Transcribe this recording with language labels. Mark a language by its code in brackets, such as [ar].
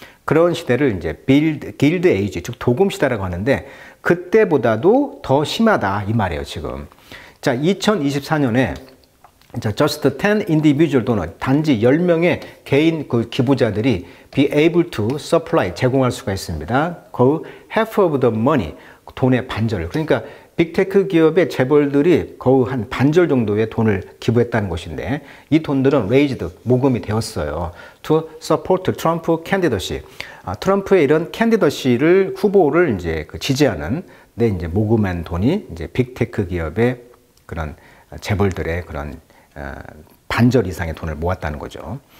[ko] 그런 시대를 이제 길드 에이지, 즉 도금 시대라고 하는데 그때보다도 더 심하다 이 말이에요 지금. 자, 2024년에 [en] just 10 individual donor, [ko] 단지 10명의 개인 그 기부자들이 [en] be able to supply, [ko] 제공할 수가 있습니다. [en] 그 half of the money, [ko] 돈의 반절을. 그러니까 빅테크 기업의 재벌들이 거의 한 반절 정도의 돈을 기부했다는 것인데 이 돈들은 raised, 모금이 되었어요. [en] to support Trump candidacy. [ko] 트럼프의 이런 캔디더시를 후보를 이제 그 지지하는 데 이제 모금한 돈이 이제 빅테크 기업의 그런 재벌들의 그런 반절 이상의 돈을 모았다는 거죠.